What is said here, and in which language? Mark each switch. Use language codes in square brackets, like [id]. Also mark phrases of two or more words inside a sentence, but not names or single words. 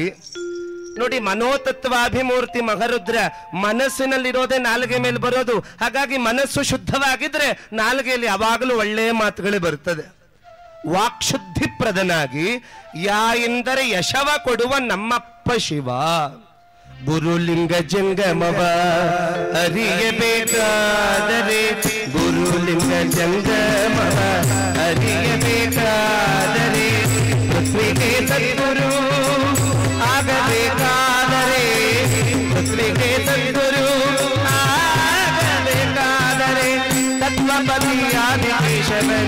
[kn] ನೋಡಿ, ಮನೋತತ್ವಾಭಿಮೂರ್ತಿ ಮಹರುದ್ರ ಮನಸ್ಸಿನಲ್ಲಿರೋದೇ ನಾಲಿಗೆ ಮೇಲೆ ಬರೋದು. ಹಾಗಾಗಿ ಮನಸ್ಸು ಶುದ್ಧವಾಗಿದ್ರೆ ನಾಲಿಗೆಯಲ್ಲಿ ಯಾವಾಗಲೂ ಒಳ್ಳೆಯ ಮಾತುಗಳೇ ಬರ್ತದೆ. ವಾಕ್ಶುದ್ಧಿಪ್ರದನಾಗಿ ಯಾ ಎಂದರೆ ಯಶವ ಕೊಡುವ ನಮ್ಮಪ್ಪ ಶಿವ. ಗುರುಲಿಂಗ ಜಂಗಮವ ಅರಿಯಬೇಕಾದರೆ, ಗುರುಲಿಂಗ ಜಂಗಮವ ಅರಿಯಬೇಕಾದರೆ, ಪೃಥ್ವಿಗೆ ಸದ್ಗುರು ಆಗಬೇಕಾದರೆ, ಪೃಥ್ವಿಗೆ ಸದ್ಗುರು ಆಗಬೇಕಾದರೆ, ತತ್ವಪತಿಯಾದಿ ಕೇಶವನ